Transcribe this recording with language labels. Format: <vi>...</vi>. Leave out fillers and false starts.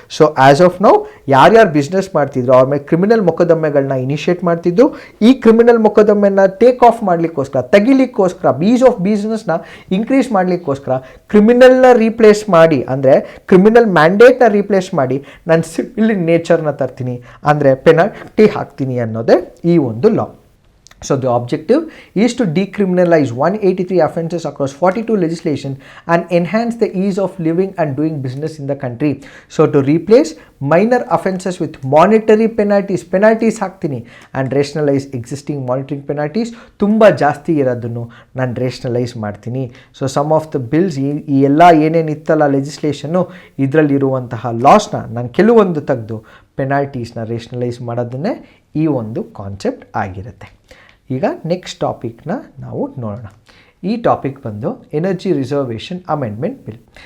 <kn>So as of now ಯಾರ್ಯಾರು business ಮಾಡ್ತಿದ್ರು ಅವ್ರ ಮೇಲೆ ಕ್ರಿಮಿನಲ್ ಮೊಕದ್ದಮೆಗಳನ್ನ ಇನಿಷಿಯೇಟ್ ಮಾಡ್ತಿದ್ದು, ಈ criminal ಮೊಕದ್ದಮೆನ take off ಮಾಡಲಿಕ್ಕೋಸ್ಕರ, ತೆಗಿಲಿಕ್ಕೋಸ್ಕರ, bees of ಬಿಸ್ನೆಸ್ನ increase ಮಾಡಲಿಕ್ಕೋಸ್ಕರ ಕ್ರಿಮಿನಲ್ನ replace ಮಾಡಿ, ಅಂದರೆ ಕ್ರಿಮಿನಲ್ ಮ್ಯಾಂಡೇಟ್ನ ರೀಪ್ಲೇಸ್ ಮಾಡಿ ನಾನು ಸಿವಿಲ್ ನೇಚರ್ನ ತರ್ತೀನಿ, ಅಂದರೆ ಪೆನಾಲ್ಟಿ ಹಾಕ್ತೀನಿ ಅನ್ನೋದೇ ಈ ಒಂದು ಲಾ.</kn> <en>So the objective is to decriminalize 183 offences across 42 legislation and enhance the ease of living and doing business in the country. So to replace minor offences with monetary penalties</en> <kn>ಹಾಕ್ತೀನಿ</kn> <en>and rationalize existing monitoring penalties.</en> <kn>ತುಂಬ ಜಾಸ್ತಿ ಇರೋದನ್ನು ನಾನು ರೇಷನಲೈಸ್ ಮಾಡ್ತೀನಿ.</kn> <en>so some of the bills</en> <kn>ಈ ಎಲ್ಲ ಏನೇನಿತ್ತಲ್ಲ ಲೆಜಿಸ್ಲೇಷನ್ನು ಇದರಲ್ಲಿರುವಂತಹ ಲಾಸ್ನ ನಾನು ಕೆಲವೊಂದು ತೆಗೆದು ಪೆನಾಲ್ಟೀಸ್ನ ರೇಷನಲೈಸ್ ಮಾಡೋದನ್ನೇ ಈ ಒಂದು ಕಾನ್ಸೆಪ್ಟ್ ಆಗಿರುತ್ತೆ. ಈಗ ನೆಕ್ಸ್ಟ್ ಟಾಪಿಕ್ನ ನಾವು ನೋಡೋಣ. ಈ ಟಾಪಿಕ್ ಬಂದು ಎನರ್ಜಿ ರಿಸರ್ವೇಷನ್ ಅಮೆಂಡ್ಮೆಂಟ್ ಬಿಲ್.</kn>